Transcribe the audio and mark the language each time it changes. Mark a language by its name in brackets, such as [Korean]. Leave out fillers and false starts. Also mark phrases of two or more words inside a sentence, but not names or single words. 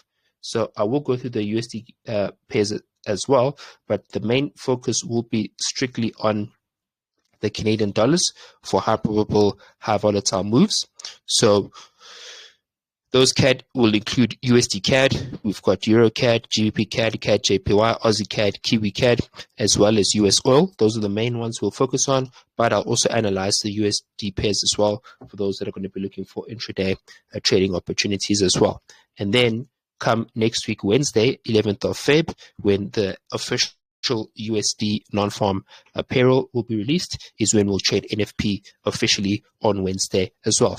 [English] So I will go through the USD pairs as well, but the main focus will be strictly on the Canadian dollars for high probable, high volatile moves. So those CAD will include USD CAD, we've got Euro CAD, GBP CAD, CAD JPY, Aussie CAD, Kiwi CAD, as well as US oil. Those are the main ones we'll focus on, but I'll also analyze the USD pairs as well for those that are going to be looking for intraday trading opportunities as well. And then come next week, Wednesday, 11th of Feb, when the official USD non-farm payroll will be released is when we'll trade NFP officially on Wednesday as well.